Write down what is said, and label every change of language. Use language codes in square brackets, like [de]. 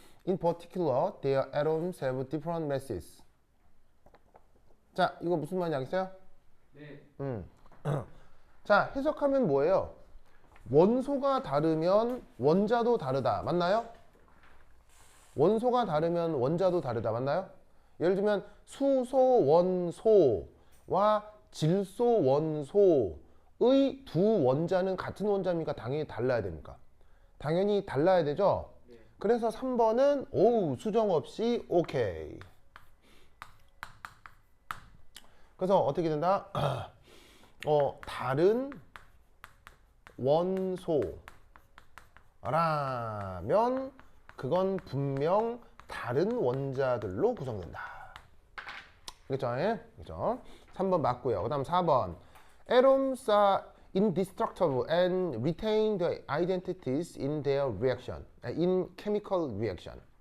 [en] In particular, their atoms have different masses. [ko] 자, 이거 무슨 말인지 알겠어요? 네. 자, 해석하면 뭐예요? 원소가 다르면 원자도 다르다. 맞나요? 원소가 다르면 원자도 다르다. 맞나요? 예를 들면 수소 원소와 질소 원소의 두 원자는 같은 원자입니까? 당연히 달라야 됩니까? 당연히 달라야 되죠? 네. 그래서 3번은 오우 수정 없이 오케이. 그래서 어떻게 된다? 다른 원소라면 그건 분명 다른 원자들로 구성된다. 그렇죠? 그렇죠? 3번 맞고요. 그 다음 4번. [en] Atoms are indestructible and retain the identities in their reaction, in chemical reaction.